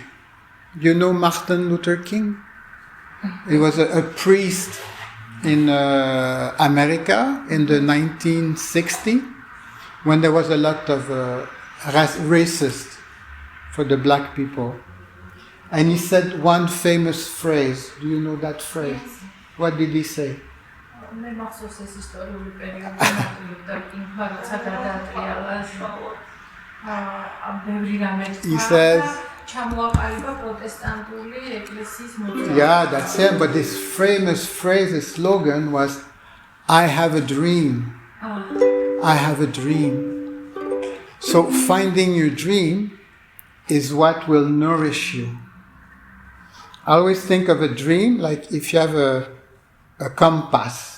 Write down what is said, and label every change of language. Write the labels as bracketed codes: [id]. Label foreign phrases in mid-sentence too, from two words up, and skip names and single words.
[en] You know Martin Luther King? He was a priest in America in the 1960s, when there was a lot of racist for the black people. And he said one famous phrase. Do you know that phrase? What did he say? [ka] მე მახსოვს ეს ისტორიული პერიოდი, მაგრამ კინგმა როცა გადაატრიალას ბევრი რამე [en] He says, [ka] ჩამოაყალიბა პროტესტანტული ეკლესიის მოძრაობა. [en] yeah, that's him. But his famous phrase, his slogan was, I have a dream. I have a dream. So finding your dream is what will nourish you. I always think of a dream like if you have a compass.